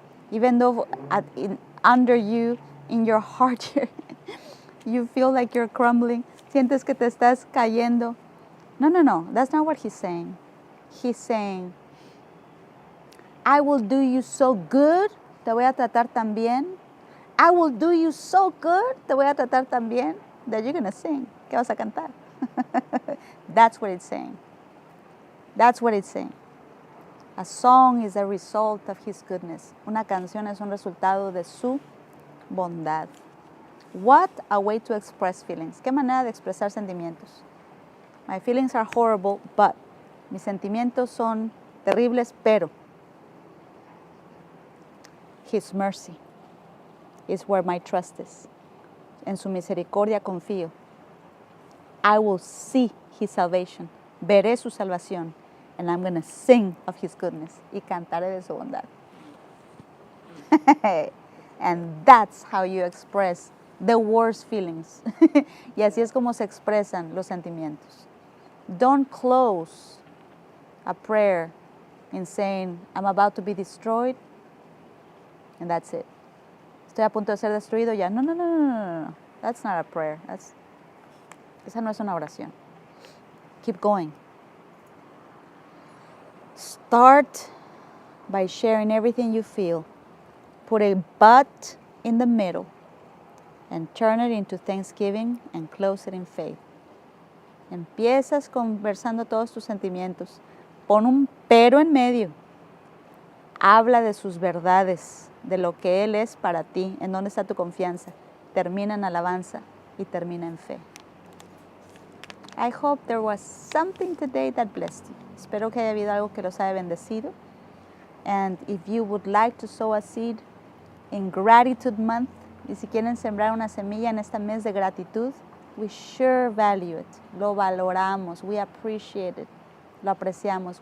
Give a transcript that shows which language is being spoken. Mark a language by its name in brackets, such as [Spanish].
[English] Even though under you, in your heart, you feel like you're crumbling. [Spanish] Sientes que te estás cayendo. [English] No. That's not what he's saying. He's saying, I will do you so good. [Spanish] Te voy a tratar tan bien. [English] I will do you so good. [Spanish] Te voy a tratar tan bien [English] that you're going to sing. [Spanish] Que vas a cantar. [English] That's what it's saying. That's what it's saying. A song is a result of his goodness. [Spanish] Una canción es un resultado de su bondad. [English] What a way to express feelings. [Spanish] Qué manera de expresar sentimientos. [English] My feelings are horrible, but [Spanish] mis sentimientos son terribles, pero [English] his mercy is where my trust is. [Spanish] En su misericordia confío. [English] I will see his salvation. [Spanish] Veré su salvación. [English] And I'm going to sing of his goodness. [Spanish] Y cantaré de su bondad. [English] And that's how you express the worst feelings. [Spanish] Y así es como se expresan los sentimientos. [English] Don't close a prayer in saying, I'm about to be destroyed, and that's it. [Spanish] Estoy a punto de ser destruido ya. [English] No. That's not a prayer. [Spanish] Esa no es una oración. [English] Keep going. Start by sharing everything you feel. Put a but in the middle and turn it into thanksgiving and close it in faith. [Spanish] Empiezas conversando todos tus sentimientos. Pon un pero en medio. Habla de sus verdades, de lo que Él es para ti, en dónde está tu confianza. Termina en alabanza y termina en fe. [English] I hope there was something today that blessed you. [Spanish] Espero que haya habido algo que los haya bendecido. [English] And if you would like to sow a seed in Gratitude Month, [Spanish] y si quieren sembrar una semilla en este mes de gratitud, [English] we sure value it. [Spanish] Lo valoramos. [English] We appreciate it. [Spanish] Lo apreciamos.